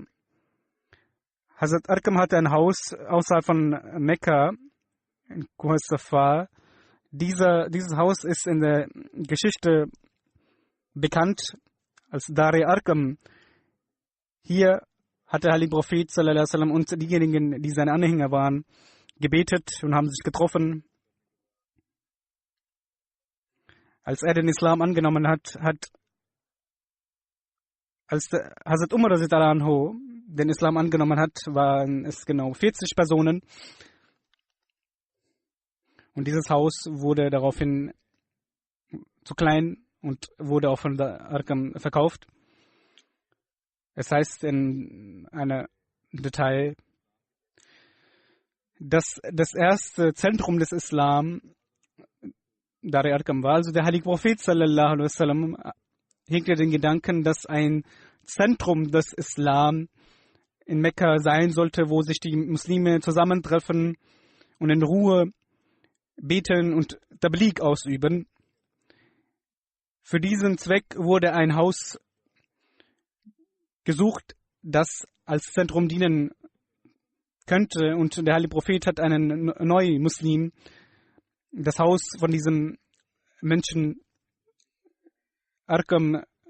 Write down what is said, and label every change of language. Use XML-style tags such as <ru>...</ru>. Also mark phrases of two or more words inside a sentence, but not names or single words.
<de>Hazrat Arqam hatte ein Haus außerhalb von Mekka, in Kuh Safa. Dieses Haus ist in der Geschichte bekannt als Dar-e Arqam. Hier hat der Heilige Prophet</de> <ar>صلى الله عليه وسلم</ar> <de>und diejenigen, die seine Anhänger waren, gebetet und haben sich getroffen. Als er den Islam angenommen hat, als Hazrat Umar</de> <ar>رضي الله عنه</ar> <de>den Islam angenommen hat, waren es genau 40 Personen. Und dieses Haus wurde daraufhin zu klein und wurde auch von der Arqam verkauft. Es heißt in einem Detail, dass das erste Zentrum des Islam Dar-e Arqam war. Also der Heilige Prophet</de> <ar>صلى الله عليه وسلم</ar> <de>hegte den Gedanken, dass ein Zentrum des Islam in Mekka sein sollte, wo sich die Muslime zusammentreffen und in Ruhe beten und Tabligh ausüben. Für diesen Zweck wurde ein Haus gesucht, das als Zentrum dienen könnte, und der Heilige Prophet hat einen Neu-Muslim das Haus von diesem Menschen Arqam</de>